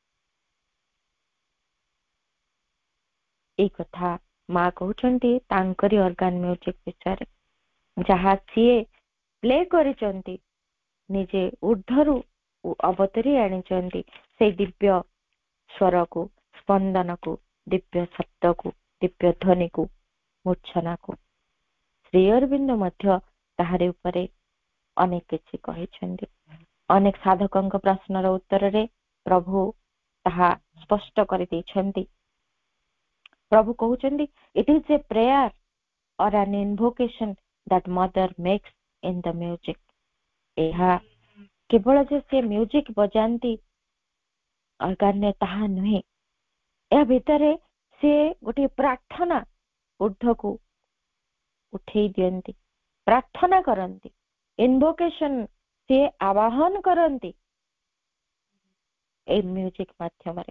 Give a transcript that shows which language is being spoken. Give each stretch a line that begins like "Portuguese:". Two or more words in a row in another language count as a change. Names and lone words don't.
Odia: ଏଇ କଥା ମା କହୁଛନ୍ତି ତାଙ୍କରି ଅର୍ଗାନ ମ୍ୟୁଜିକ ବିଷୟରେ, ଯାହା ସିଏ ପ୍ଲେ କରିଛନ୍ତି, ନିଜେ ଉର୍ଦ୍ଧ୍ୱରୁ ଅବତରି ଆଣିଛନ୍ତି ସେଇ ଦିବ୍ୟ ସ୍ୱରକୁ, ସ୍ପନ୍ଦନକୁ, ଦିବ୍ୟ ଶବ୍ଦକୁ, ଦିବ୍ୟ ଧ୍ୱନିକୁ, ମୂର୍ଚ୍ଛନାକୁ। ଶ୍ରୀ ଅରବିନ୍ଦ ମଧ୍ୟ ତାହାରି ଉପରେ ଅନେକ କିଛି କହିଛନ୍ତି। ଅନେକ ସାଧକଙ୍କ ପ୍ରଶ୍ନର ଉତ୍ତରରେ ପ୍ରଭୁ ତାହା ସ୍ପଷ୍ଟ କରିଦେଇଛନ୍ତି। ପ୍ରଭୁ କହୁଛନ୍ତି
English: it is a prayer or an invocation that mother makes in the music।
Odia: ଏହା କେବଳ ଯେ ସେ ମ୍ୟୁଜିକ ବଜାନ୍ତି ଅର୍ଗାନରେ ତାହା ନୁହେଁ, ଏହା ଭିତରେ ସେ ଗୋଟିଏ ପ୍ରାର୍ଥନା ଉର୍ଦ୍ଧ୍ୱକୁ ଉଠେଇ ଦିଅନ୍ତି, ପ୍ରାର୍ଥନା କରନ୍ତି, ଇନଭୋକେସନ ସେ ଆବାହନ କରନ୍ତି ଏଇ ମ୍ୟୁଜିକ ମାଧ୍ୟମରେ।